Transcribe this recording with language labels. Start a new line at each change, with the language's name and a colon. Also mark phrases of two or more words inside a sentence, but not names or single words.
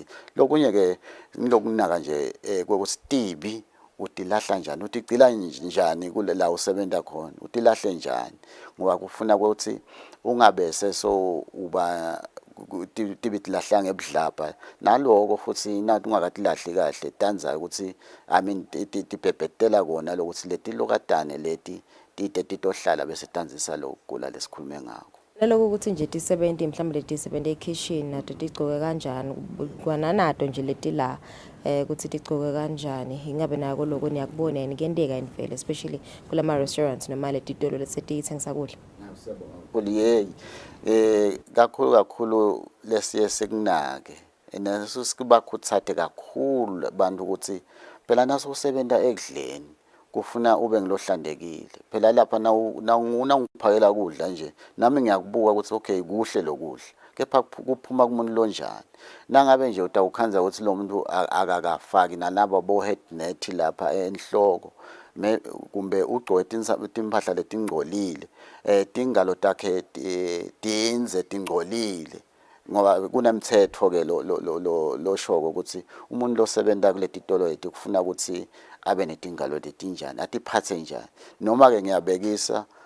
Swati: Lokunye ke ngilokunaka nje kwekuthi tibi utilahla njani, utigcila njani kule la usebenza khona, utilahle njani ngoba kufuna ukuthi ungabe seso uba tibitilahla ngebudlapha naloko futhi nathi ungakatilahle kahle tanza ukuthi tipepetela kona lokuthi letilokatane leti tite titohlala bese tanzisa lokugula lesikhulume ngako. Leloko ukuthi nje tisebenza mhlawumbe letisebenza ekitchen nato tigcoke kanjani kwananato nje leti la ukuthi tigcoke kanjani ingabe nako lokho niyakubona yini kuyenteka imvelo especially kulama restaurants noma letitolo lesithengisa kudla. Kuliye kakhulu lesiye sekunake enaso sikubakhuthathe kakhulu abantu ukuthi phela naso usebenza ekudleni kufuna ube ngilohlandekile phela lapha na ungiphakela kudla nje nami ngiyakubuka ukuthi okay kuhle lokudla kepha kuphuma kumuntu lonjani nangabe nje utawukhanza ukuthi lo muntu akakafaki nalabo bo
English: head net
Swati: lapha enhloko kumbe ugcoke impahla letingcolile tingalo takhe tinze tingcolile ngoba kunemthetho ke lo shoko ukuthi umuntu losebenza kuletitolo leti kufuna ukuthi abe netingalo letinjani atiphathe njani noma ke ngiyabekisa